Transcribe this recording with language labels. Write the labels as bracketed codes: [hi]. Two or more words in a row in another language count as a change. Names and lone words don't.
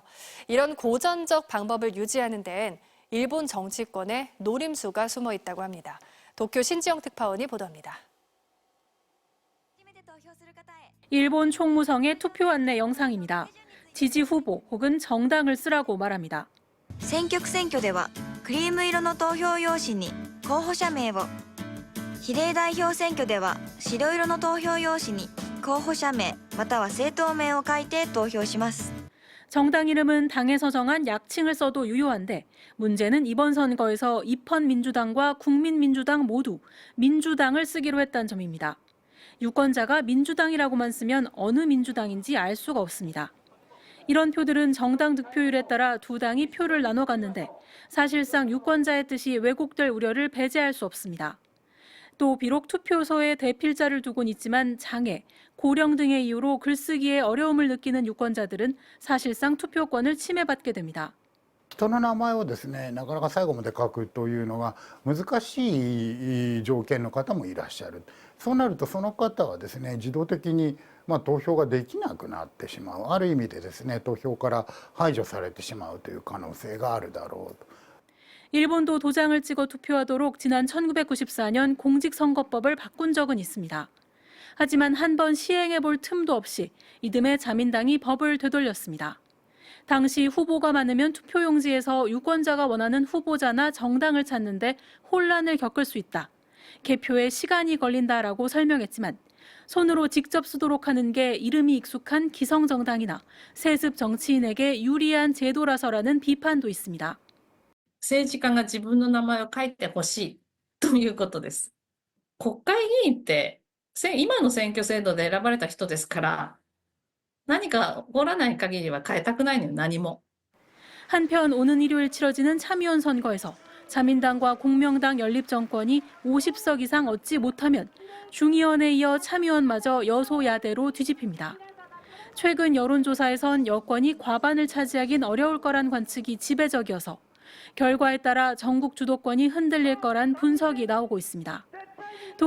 [ko] 이런 고전적 방법을 유지하는 데엔 일본 정치권의 노림수가 숨어 있다고 합니다. 도쿄 신지영 특파원이 보도합니다. 일본 총무성의 투표 안내 영상입니다. 지지 후보 혹은 정당을 쓰라고 말합니다. [ja] 選挙区選挙ではクリーム色の投票用紙に候補者名を、比例代表選挙では白色の投票用紙に候補者名または政党名を書いて投票します。 [ko] 정당 이름은 당에서 정한 약칭을 써도 유효한데 문제는 이번 선거에서 입헌민주당과 국민민주당 모두 민주당을 쓰기로 했다는 점입니다. 유권자가 민주당이라고만 쓰면 어느 민주당인지 알 수가 없습니다. 이런 표들은 정당 득표율에 따라 두 당이 표를 나눠 갔는데 사실상 유권자의 뜻이 왜곡될 우려를 배제할 수 없습니다. 또 비록 투표소에 대필자를 두곤 있지만 장애, 고령 등의 이유로 글쓰기에 어려움을 느끼는 유권자들은 사실상 투표권을 침해받게 됩니다. [ja] 人の名前をですね、なかなか最後まで書くというのが難しい条件の方もいらっしゃる。そうなるとその方はですね、自動的に投票ができなくなってしまう。ある意味でですね、投票から排除されてしまうという可能性があるだろうと。 [ko] 일본도 도장을 찍어 투표하도록 지난 1994년 공직선거법을 바꾼 적은 있습니다. 하지만 한 번 시행해 볼 틈도 없이 이듬해 자민당이 법을 되돌렸습니다. 당시 후보가 많으면 투표용지에서 유권자가 원하는 후보자나 정당을 찾는데 혼란을 겪을 수 있다. 개표에 시간이 걸린다라고 설명했지만 손으로 직접 쓰도록 하는 게 이름이 익숙한 기성정당이나 세습 정치인에게 유리한 제도라서라는 비판도 있습니다. [ja] 政治家が自分の名前を書いてほしいということです。国会議員って今の選挙制度で選ばれた人ですから、何か起こらない限りは変えたくないのよ、何も。 [ko] 한편 오는 일요일 치러지는 참의원 선거에서 자민당과 공명당 연립정권이 50석 이상 얻지 못하면 중의원에 이어 참의원마저 여소야대로 뒤집힙니다. 최근 여론조사에선 여권이 과반을 차지하긴 어려울 거란 관측이 지배적이어서 결과에 따라 전국 주도권이 흔들릴 거란 분석이 나오고 있습니다.